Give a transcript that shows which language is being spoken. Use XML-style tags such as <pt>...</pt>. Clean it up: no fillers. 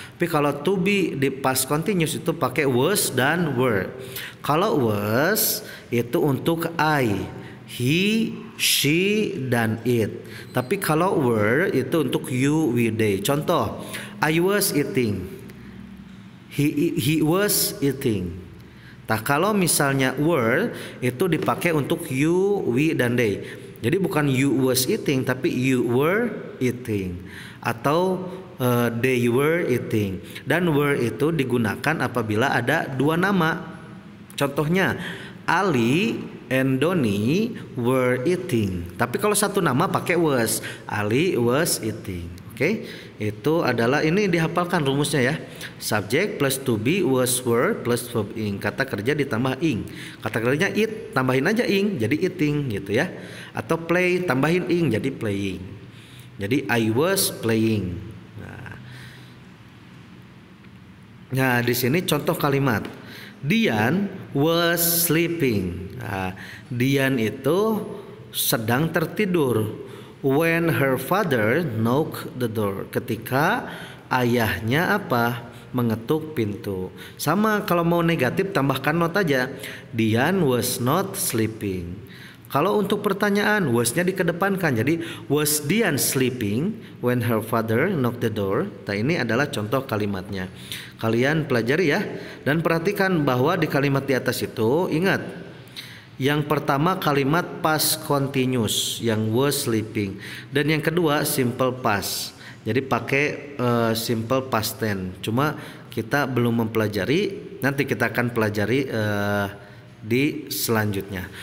<id>Tapi kalau to be di past continuous itu pakai was dan were. Kalau was itu untuk I, he, she dan it. Tapi kalau were itu untuk you, we, they.</id> <en>Contoh, I was eating, he was eating.</en> <id>Nah, kalau misalnya were itu dipakai untuk you, we dan they. Jadi bukan</id> <en>you was eating</en> <id>tapi</id> <en>you were eating</en> <id>atau</id> <en>they were eating.</en> <id>Dan were itu digunakan apabila ada dua nama.</id> <en>Contohnya Ali and Doni were eating.</en> <id>Tapi kalau satu nama pakai was.</id> <en>Ali was eating.</en> <id>Oke, itu adalah ini dihafalkan rumusnya ya.</id> <en>Subject plus to be, was, were plus verb ing.</en> <id>Kata kerja ditambah ing. Kata kerjanya eat, tambahin aja ing jadi eating gitu ya. Atau play tambahin ing jadi playing. Jadi</id> <en>I was playing.</en> <id>Nah, di sini contoh kalimat.</id> <en>Dian was sleeping.</en> <id>Nah, Dian itu sedang tertidur.</id> <en>When her father knocked the door.</en> <id>Ketika ayahnya apa? Mengetuk pintu. Sama kalau mau negatif tambahkan not aja.</id> <en>Dian was not sleeping.</en> <id>Kalau untuk pertanyaan was-nya dikedepankan.</id> <en>Jadi was Dian sleeping when her father knocked the door.</en> <id>Nah, ini adalah contoh kalimatnya. Kalian pelajari ya. Dan perhatikan bahwa di kalimat di atas itu ingat, yang pertama kalimat past continuous yang was sleeping, dan yang kedua simple past. Jadi pakai simple past tense. Cuma kita belum mempelajari, nanti kita akan pelajari di selanjutnya.</id>